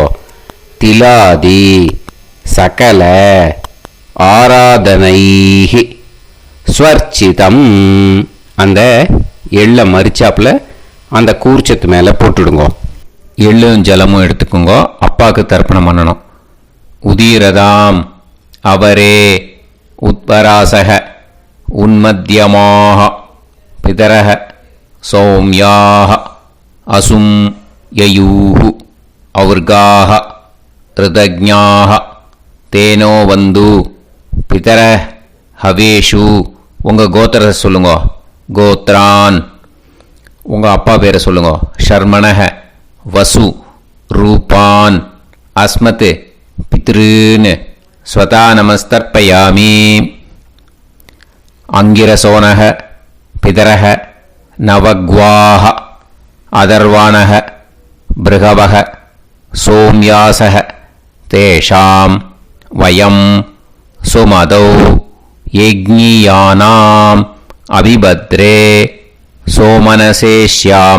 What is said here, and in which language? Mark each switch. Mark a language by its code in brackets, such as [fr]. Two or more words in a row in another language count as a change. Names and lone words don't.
[sa] तिलादि सकल आराधनैः स्वर्चितम्. [ta] அந்த எள்ளை மரிச்சாப்பில் அந்த கூர்ச்சத்து மேலே போட்டுடுங்க. எள்ளும் ஜலமும் எடுத்துக்கோங்க. அப்பாவுக்கு தர்ப்பணம் பண்ணணும். [sa] उदीरताम् अवर उत्परासः उन्मध्यमाः पितरः सौम्याः असुं ययुः और्गाः ऋतज्ञाः तेनो वन्दु पितरः हवेषु [ta] உங்கள் கோத்திரத்தை சொல்லுங்க. கோத்ரான் உங்கள் அப்பா பேரை சொல்லுங்க. [sa] शर्मणः वसु रूपान् अस्मत् पितॄन् स्वधा नमस्तर्पयामि. अङ्गिरसो नः पितरः नवग्वाः अथर्वाणः भृगवः सोम्यासः तेषां वयं सुमतौ यज्ञियानाम् अपि भद्रे सौमनसे स्याम.